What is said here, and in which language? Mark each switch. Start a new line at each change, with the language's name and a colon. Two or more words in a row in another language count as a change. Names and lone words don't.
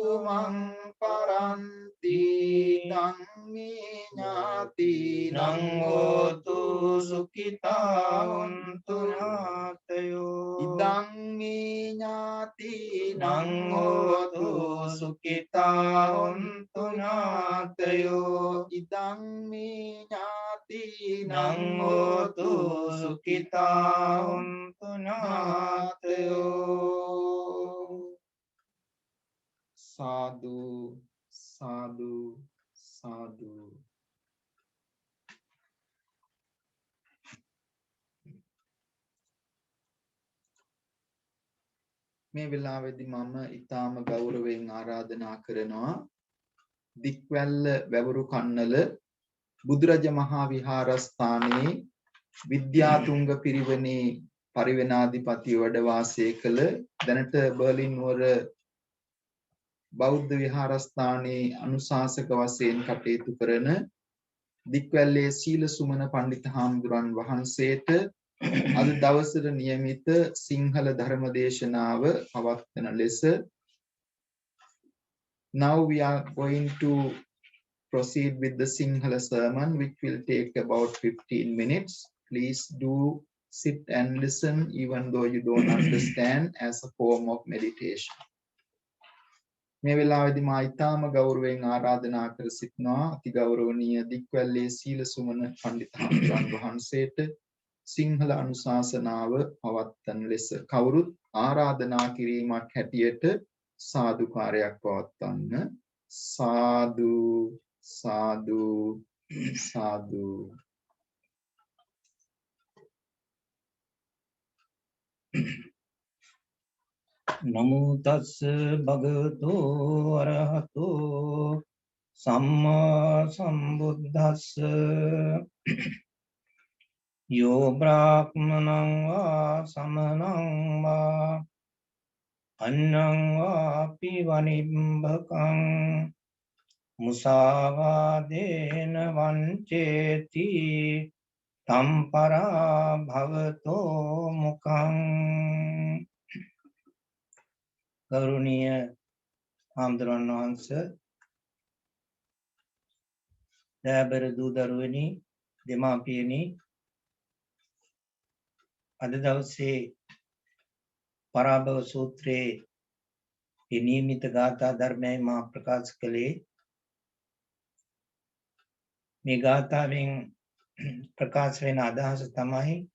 Pali: මං පරන්ති ධම්මේ ඥාතිනං හෝතු සුඛිතා හොන්තු ඥාතයෝ ඉදං මේ ඥාතිනං හෝතු සුඛිතා හොන්තු ඥාතයෝ ඉදං මේ ඥාතිනං හෝතු සුඛිතා හොන්තු
Sinhala: ඥාතයෝ සාදු සාදු සාදු මේ වෙලාවේදී මම ඊටාම ගෞරවයෙන් ආරාධනා කරනවා දික්වැල්ල වැවුරු කන්නල බුදුරජ මහා විහාරස්ථානයේ විද්‍යාතුංග පිරිවෙනේ පරිවෙනාධිපති වැඩ වාසය කළ දැනට බර්ලින් නුවර බෞද්ධ විහාරස්ථානයේ අනුශාසක වශයෙන් කටයුතු කරන දික්වැල්ලේ සීල සුමන පඬිත හාමුදුරන් වහන්සේට අද දවසට නියමිත සිංහල ධර්ම දේශනාව පවත්වන ලෙස
English: now we are going to proceed with the Sinhala sermon which will take about 15 minutes. Please do sit and listen even though you don't understand as a form of meditation.
Sinhala: මේ වෙලාවේදී මා ඊටාම ගෞරවයෙන් ආරාධනා කර සිටිනවා අති ගෞරවනීය දික්වැල්ලේ සීල සුමන පඬිත හාමුදුරන් වහන්සේට සිංහල අනුශාසනාව පවත්වන ලෙස කවුරුත් ආරාධනා කිරීමක් හැටියට සාදුකාරයක් පවත්වන්න සාදු සාදු සාදු
Pali: නමෝ තස්ස භගවතු අරහතෝ සම්මා සම්බුද්දස්ස යෝ බ්‍රාහ්මනං වා සමනං වා අන්නං වාපි වනිම්බකං මුසාවාදේන වංචේති තම්පරා භවතෝ මුඛං
Sinhala: ගෞරවනීය හාමුදුරන් වහන්සේ දයාබර දූ දරුවනි දෙමාපියනි අද දවසේ පරාභව සූත්‍රයේ නියමිත ගාථා ධර්මයයි මා ප්‍රකාශ කළේ මේ ගාථාවෙන් ප්‍රකාශ වෙන අදහස තමයි